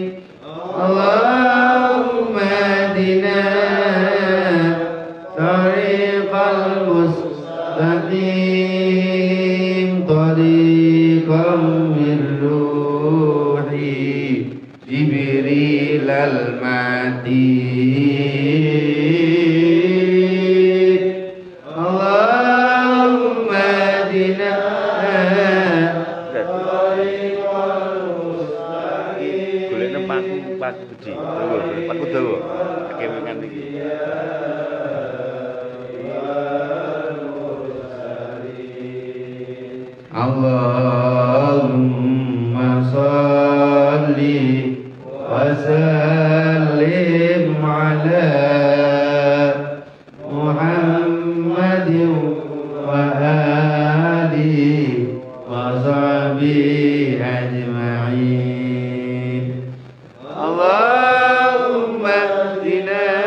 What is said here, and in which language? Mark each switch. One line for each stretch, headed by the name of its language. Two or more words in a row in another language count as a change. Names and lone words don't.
Arabic: اللهم اهدنا الطريق المستقيم، طريقا من روح جبريل المتين. اللهم اهدنا الطريق المستقيم.
Javanese: Golekne paku gede. Paku dawa. Kemengan iki.
Arabic: اللهم صل وسلم على محمد وآله وصحبه أجمعين. اللهم اهدنا